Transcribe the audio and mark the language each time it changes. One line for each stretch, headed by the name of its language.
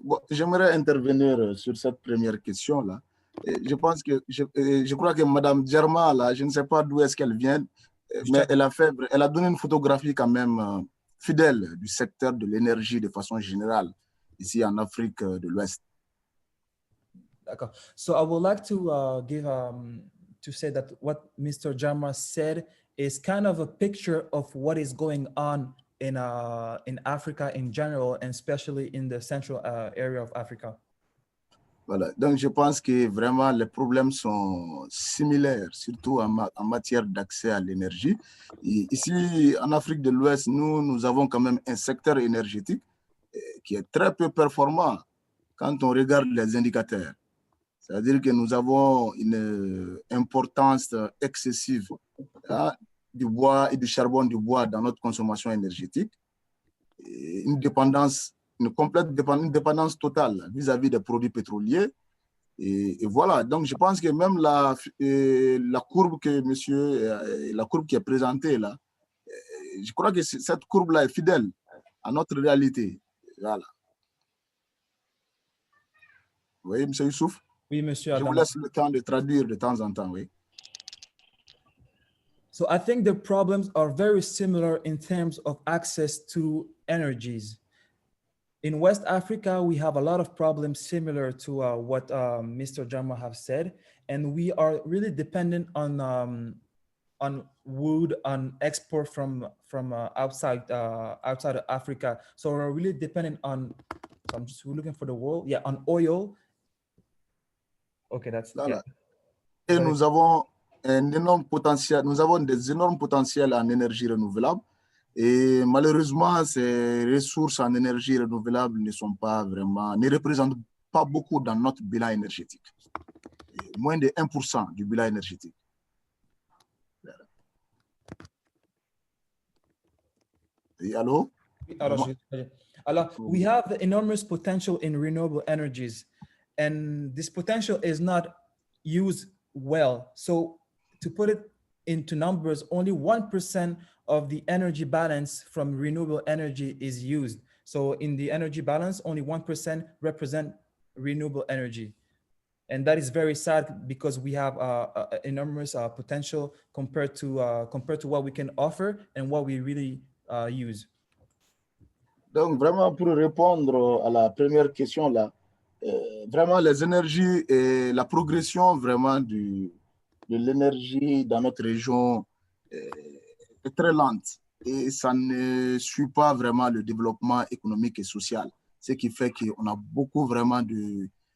French: Bon, j'aimerais intervenir sur cette première question-là. Je pense que, je crois que Madame Jarma, là, je ne sais pas d'où est-ce qu'elle vient, mais elle a donné une photographie quand même fidèle du secteur de l'énergie de façon générale, ici en Afrique de l'Ouest. D'accord.
English: So I would like to to say that what Mr. Jarma said is kind of a picture of what is going on in Africa in general, and especially in the central area of Africa.
French: Voilà. Donc, je pense que vraiment les problèmes sont similaires, surtout en matière d'accès à l'énergie. Ici, en Afrique de l'Ouest, nous avons quand même un secteur énergétique qui est très peu performant quand on regarde les indicateurs. C'est-à-dire que nous avons une importance excessive du bois et du charbon du bois dans notre consommation énergétique, et une complète dépendance totale vis-à-vis des produits pétroliers. Et voilà, donc je pense que même la courbe qui est présentée là, je crois que cette courbe-là est fidèle à notre réalité. Voilà. Oui, M. Youssouf? Oui, monsieur Je vous Adama. laisse le temps de traduire de temps en temps, oui.
English: So I think the problems are very similar in terms of access to energies. In West Africa, we have a lot of problems similar to what Mr. Jarma have said, and we are really dependent on wood, on export from outside of Africa. So we're really dependent on. So I'm just looking for the word. Yeah, on oil. Okay, that's
French: Voilà.
English: Yeah.
French: Et nous avons un énorme potentiel. Nous avons des énormes potentiels en énergie renouvelable. Et malheureusement, ces ressources en énergie renouvelable ne représentent pas beaucoup dans notre bilan énergétique. Moins de 1% du bilan énergétique. Et allô?
English: Alors, we have enormous potential in renewable energies, and this potential is not used well. So to put it into numbers, only 1% of the energy balance from renewable energy is used. So in the energy balance, only 1% represent renewable energy. And that is very sad because we have enormous potential compared to what we can offer and what we really use.
French: Donc vraiment, pour répondre à la première question là, vraiment les énergies et la progression vraiment de l'énergie dans notre région est très lente et ça ne suit pas vraiment le développement économique et social, ce qui fait qu'on a beaucoup vraiment de